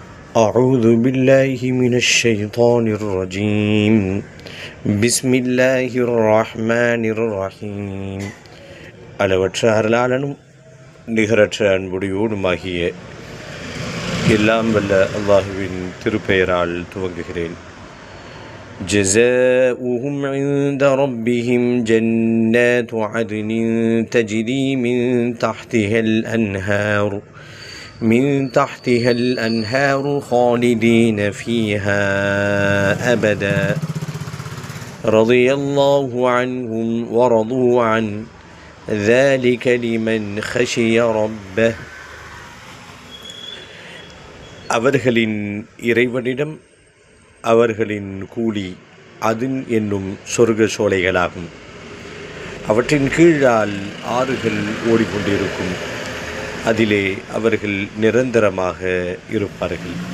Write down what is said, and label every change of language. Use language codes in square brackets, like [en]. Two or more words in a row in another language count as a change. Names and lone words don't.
[ar] أعوذ بالله من الشيطان الرجيم بسم الله الرحمن الرحيم [ta] அளவற்ற அருளாளனும் நிகரற்ற அன்புடையோடுமாகிய எல்லாம் வல்ல அல்லாஹுவின் திருப்பெயரால் துவங்குகிறேன். [ar] جزاؤهم عند ربهم جنات عدن تجري من تحتها الأنهار خالدين فيها أبدا رضي الله عنهم ورضوا عنه ذلك لمن خشي ربه. [ta] அவர்களின் இறைவனிடம் அவர்களின் கூலி அதுன் என்னும் சொர்க்க சோலைகளாகும். அவற்றின் கீழால் ஆறுகள் ஓடிக்கொண்டிருக்கும். அதிலே அவர்கள் நிரந்தரமாக இருப்பார்கள்.